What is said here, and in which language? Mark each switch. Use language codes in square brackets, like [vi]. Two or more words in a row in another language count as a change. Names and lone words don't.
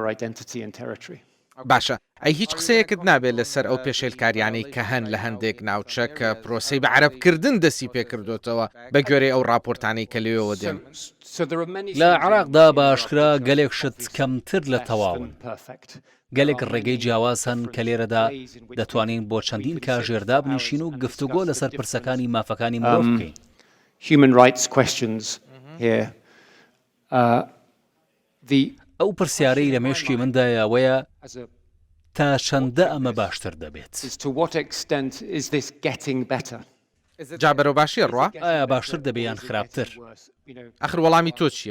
[ckb] باشە ئەی هیچ قسەیەکت نابێت لەسەر ئەو پێشێلکاریانەی کە هەن لە هەندێک ناوچە کە پرۆسەی بە عەرەبکردن دەستی پێکردوتەوە بە گوێرەی ئەو راپۆرتانەی کە لێەوە دێن. لە عراقدا باشکرا گەلێک شت کەمتر لە تەواون. گەلێک ڕێگەی جیاواز هەن کە لێرەدا دەتوانین بۆ چەندین کاژێردا بنیشین و گفتوگۆ لەسەر پرسەکانی مافەکانی مرۆڤ بکەین. [en] Human rights questions here. [ckb] ئەو پرسیارەی لە مێشکی مندایە ئەوەیە تا چەندە ئەمە باشتر دەبێت. جا بەرەو باشیە ڕوا؟ ئایا باشتر دەبێیان خراپتر؟ ئەخر وەڵامی تۆ چییە؟